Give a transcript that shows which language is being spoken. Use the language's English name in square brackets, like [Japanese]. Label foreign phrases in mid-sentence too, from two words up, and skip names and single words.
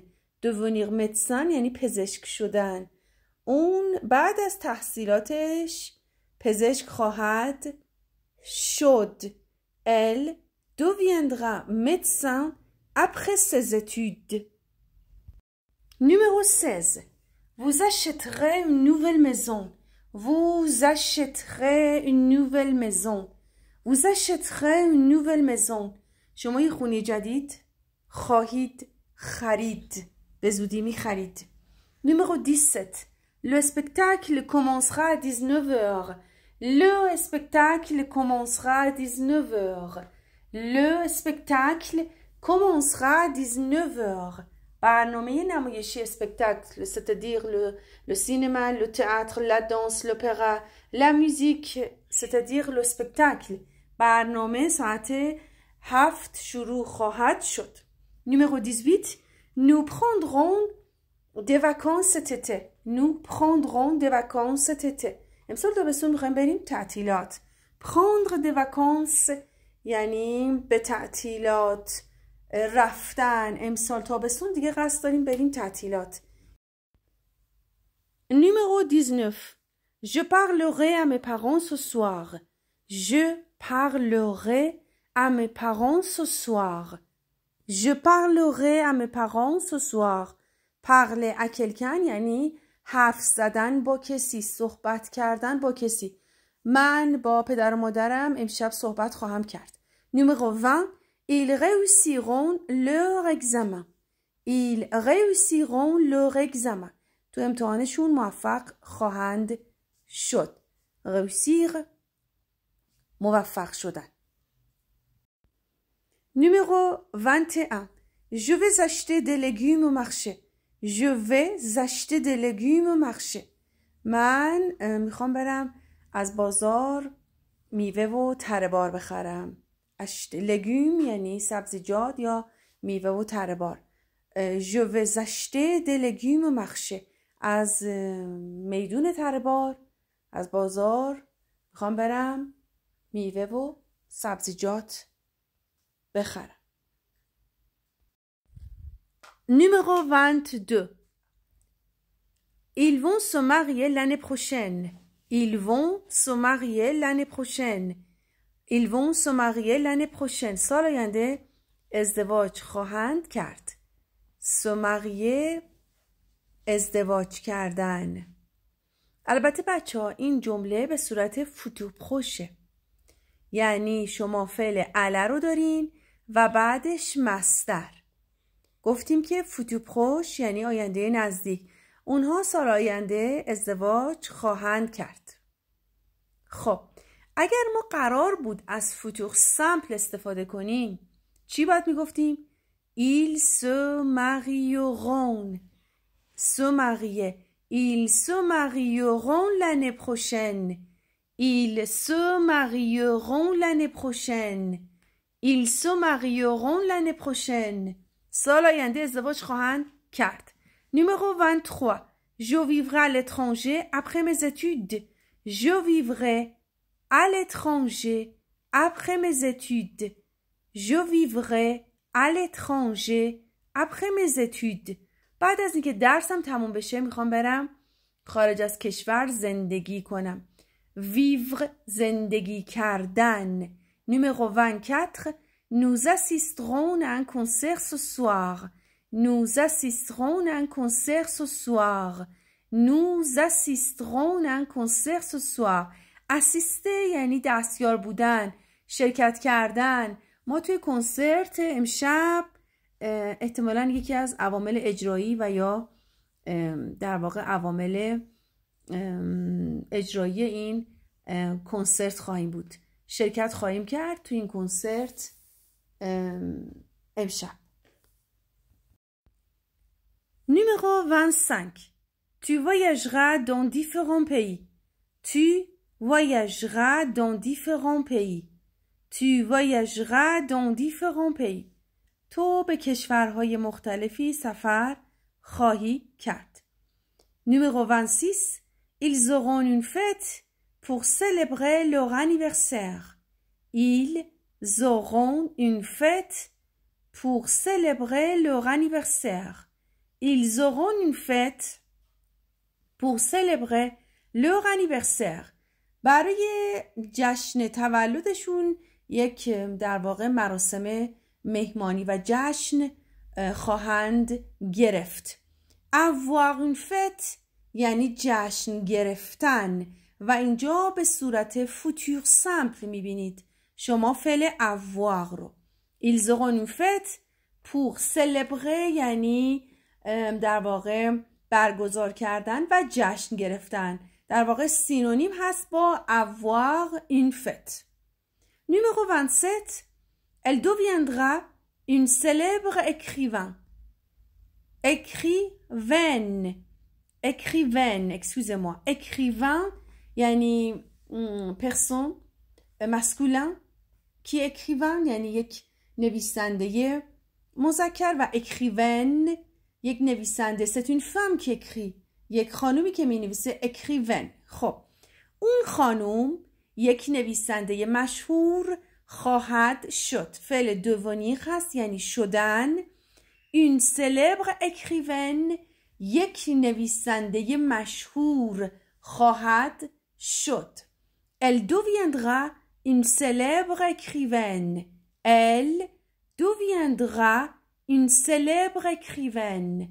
[French] devenir médecin [Persian] یعنی پزشک شدن. اون بعد از تحصیلاتش پزشک خواهد شد. [French] Elle deviendra médecin après ses études. Numéro 16. Vous achèterez une nouvelle maison. Vous achèterez une nouvelle maison. Vous achèterez une nouvelle maison. [Persian] شما یه خونه جدید خواهید خرید. به زودی می خرید. [French] Numéro 17. Le spectacle commencera à 19h. Le spectacle commencera à 19h. Le spectacle commencera à 19h. [Persian] برنامه نمایشی [French] spectacle, c'est-à-dire le cinéma, le théâtre, la danse, l'opéra, la musique, c'est-à-dire le spectacle. [Persian] برنامه ساعت 7 شروع خواهد شد. [French] Numéro 18. Nous prendrons des vacances cet été. Nous prendrons des vacances cet été. [Persian] امسال تابستون میخوایم بریم تعطیلات. [French] prendre des vacances [Persian] یعنی به تعطیلات رفتن. امسال تابستون دیگه قصد داریم بریم تعطیلات. [French] Numéro 19. Je parlerai à mes parents ce soir. Je parlerai à mes parents ce soir. Je parlerai à mes parents ce soir. Parler à quelqu'un [Persian] یعنی حرف زدن با کسی، صحبت کردن با کسی. من با پدر و مادرم امشب صحبت خواهم کرد. [French] Numéro 20. Ils réussiront leur examen. Ils réussiront leur examen. [Persian] تو امتحانشون موفق خواهند شد. réussir موفق شدن. [French] Numéro 21. Je vais acheter des légumes au marché. Je vais acheter des légumes au marché. [Persian] من میخوام برم از بازار میوه و تره بار بخرم. [French] acheter légumes [Persian] یعنی سبزیجات یا میوه و تره بار. [French] Je vais acheter des légumes au marché. [Persian] از میدون تره بار، از بازار میخوام برم میوه و سبزیجات بخرم. [French] Numéro 22. Ils vont se marier l'année prochaine. Ils vont se marier l'année prochaine. Ils vont se marier l'année prochaine. [Persian] سال آینده ازدواج خواهند کرد. [French] Se marier [Persian] ازدواج کردن. البته بچه ها این جمله به صورت [French] futur proche. [Persian] یعنی شما فعل اله رو دارین و بعدش مصدر. گفتیم که [French] futur proche [Persian] یعنی آینده نزدیک. اونها سال آینده ازدواج خواهند کرد. خب اگر ما قرار بود از [French] futur simple [Persian] استفاده کنیم چی باید میگفتیم؟ [French] Ils se marieront. Se marier. Ils se marieront l'année prochaine. Ils se marieront l'année prochaine. Ils se marieront l'année prochaine. [Persian] سال آینده ازدواج خواهند کرد. [French] Numéro 23. Je vivrai à l'étranger après mes études. Je vivrai à l'étranger après mes études. Je vivrai à l'étranger après mes études. [Persian] بعد از اینکه درسم تموم بشه میخوام برم خارج از کشور زندگی کنم. Vivre زندگی کردن. [French] Numéro 24. Nous assisterons à un concert ce soir. Nous assisterons à un concert ce soir. Nous assisterons à un concert ce soir. [Persian] Assister یعنی دستیار بودن، شرکت کردن. ما توی کنسرت امشب احتمالاً یکی از عوامل اجرایی و یا در واقع عوامل اجرایی این کنسرت خواهیم بود. شرکت خواهیم کرد توی این کنسرت امشب. [French] Numéro 25. Tu voyageras dans différents pays. Tu voyageras dans différents pays. Tu voyageras dans différents pays. [Persian] تو به کشورهای مختلفی سفر خواهی کرد. [French] Numéro 26. Ils auront une fête pour célébrer leur anniversaire. Ils auront une fête pour célébrer leur anniversaire. Ils auront une fête pour célébrer leur anniversaire. [Persian] برای جشن تولدشون یک در واقع مراسم مهمانی و جشن خواهند گرفت. [French] avoir une fête [Persian] یعنی جشن گرفتن و اینجا به صورت [French] futur simple [Persian] میبینید شما فعل avoir رو. [French] Ils auront une fête pour célébrer [Persian] یعنی در واقع برگزار کردن و جشن گرفتن. در واقع سینونیم هست با [French] avoir une fête. Numéro 27. Elle deviendra une célèbre écrivain. Écrivaine, excusez-moi. [Persian] Écrivain یعنی [French] personne masculin [Persian] کی écrivain یعنی یک نویسنده مذکر و écrivaine یک نویسنده. [French] c'est une femme qui écrit. [Persian] یک خانومی که می نویسه écrivaine. خب اون خانوم یک نویسنده مشهور خواهد شد. فعل devenir هست یعنی شدن. [French] une célèbre écrivaine [Persian] یک نویسنده مشهور خواهد شد. [French] elle deviendra une célèbre écrivaine. elle deviendra une célèbre écrivaine.